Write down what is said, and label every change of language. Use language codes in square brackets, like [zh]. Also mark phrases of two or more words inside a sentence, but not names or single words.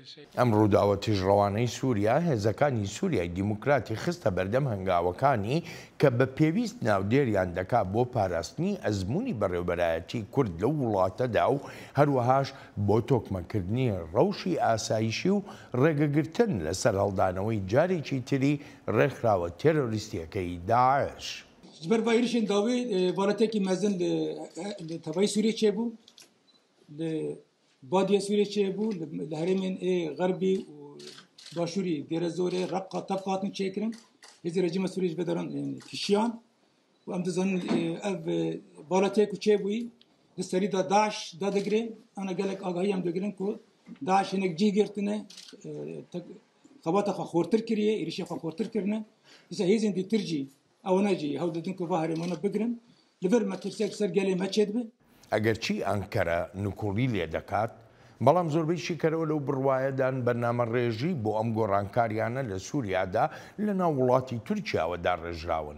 [ckb] ئەم ڕووداوە تیژڕەوانەی سووریا هێزەکانی سووریای دیموکراتی خستە بەردەم هەنگاوەکانی کە بە پێویست ناودێریان دەکات بۆ پاراستنی ئەزمموی بەڕێوەبەرایەتی کورد لەو وڵاتەدا و هەروەهاش بۆ تۆکمەکردنی ڕەوشی ئاسایشی و ڕێگەگرتن لەسەر هەڵدانەوەی جارێکی تری ڕێکخراوە تێرۆریستیەکەی داعش. [ku] ber bayrişên davê valetekî mezin li tevayê Sûriyê çêbû li badiya Sûriyê çêbû li herêmên Xerbî û Başûrî Dêrezorê Reqqa Tevqa hatin çêkirin hêzê rejîma Sûriyê ji vedaran kişiyan û em dizanin ev valetê ku çêbûyî li serî da Daeş dadigire ana gelek agahî em digirin ku Daeş hinek cî girtine xebata xwe xortir kiriye êrişê xwe xortir kirine dîsa hêzên dîtir jî ئەوەنەجی هەڵدەدن کە هەرێمانە بگرن لەبەر مەترسێک سەر گەلێ مەچێت بێ [ckb] ئەگەرچی ئەنکەرە نکوڕی لێ دەکات بەڵام زۆربەی شیکەرەوە لەو بڕوایەدان بەرنامە ڕێژی بۆ ئەم گۆڕانکاریانە لە سووریادا لە ناو وڵاتی تورکیاوەدا ڕێژراون.